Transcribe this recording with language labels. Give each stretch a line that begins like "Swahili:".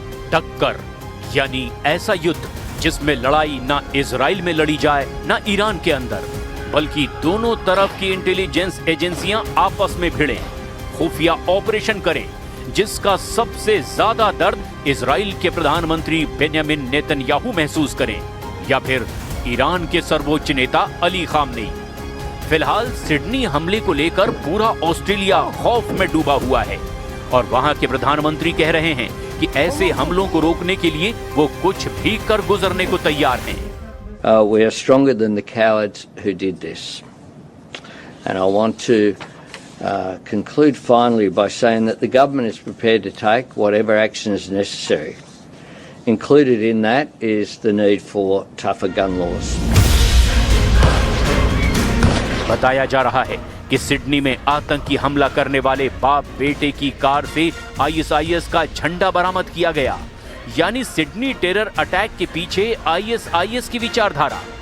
Hindi: टक्कर यानी ऐसा युद्ध जिसमें लड़ाई ना इजराइल में लड़ी जाए ना ईरान के अंदर, बल्कि दोनों तरफ की इंटेलिजेंस एजेंसियां आपस में भिड़ें, खुफिया ऑपरेशन करें, जिसका सबसे ज्यादा दर्द इजराइल के प्रधानमंत्री बेंयामिन नेतन्याहू महसूस करें या फिर ईरान के सर्वोच्च नेता अली खामनेई। फिलहाल सिडनी हमले को लेकर पूरा ऑस्ट्रेलिया खौफ में डूबा हुआ है और वहां के प्रधानमंत्री कह रहे हैं कि ऐसे हमलों को रोकने के लिए वो कुछ भी कर गुजरने को तैयार हैं।
English: We are stronger than the cowards who did this. And I want to conclude finally by saying that the government is prepared to take whatever action is necessary. Included in that is the need for tougher gun laws.
Hindi: बताया जा रहा है कि Sydney में आतंकी हमला करने वाले बाप बेटे की कार से आईएसआईएस का झंडा बरामद किया गया, यानी सिडनी टेरर अटैक के पीछे आईएसआईएस की विचारधारा।